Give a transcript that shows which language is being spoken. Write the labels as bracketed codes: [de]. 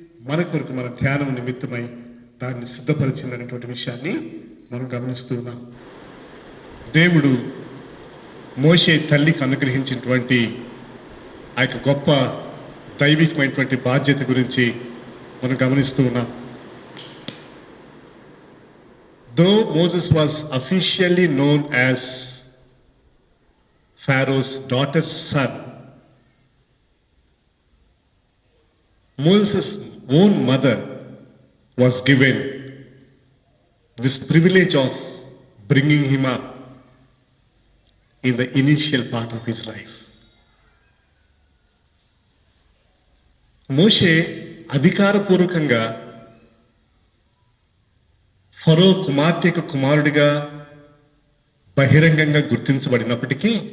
[te] మన కొరకు మన ధ్యానం నిమిత్తమై దాన్ని సిద్ధపరిచింది అనేటువంటి విషయాన్ని మనం గమనిస్తూ ఉన్నాం. దేవుడు మోషే తల్లికి అనుగ్రహించినటువంటి ఆ యొక్క గొప్ప దైవికమైనటువంటి బాధ్యత గురించి మనం గమనిస్తూ ఉన్నాం. [en] Though Moses was officially known as Pharaoh's daughter's son, Moses' own mother was given this privilege of bringing him up in the initial part of his life. [te] మోషే అధికారపూర్వకంగా ఫరో కుమార్తె యొక్క కుమారుడిగా బహిరంగంగా గుర్తించబడినప్పటికీ